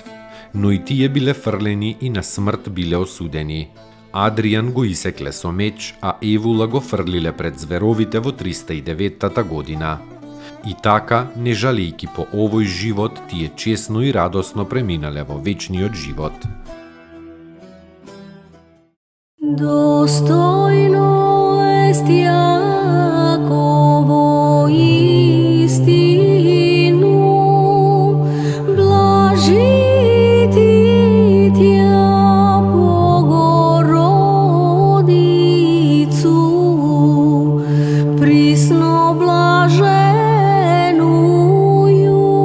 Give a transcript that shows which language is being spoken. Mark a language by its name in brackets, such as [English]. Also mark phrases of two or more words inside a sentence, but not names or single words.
[Macedonian] Но и тие биле фрлени и на смрт биле осудени. Адријан го исекле со меч, а Евула го фрлиле пред зверовите во 309 година. И така, не жалејки по овој живот, тие чесно и радосно преминале во вечниот живот. [Church Slavic] Достойно ест Јаково истину, блажити тја Богородицу, присно блаженују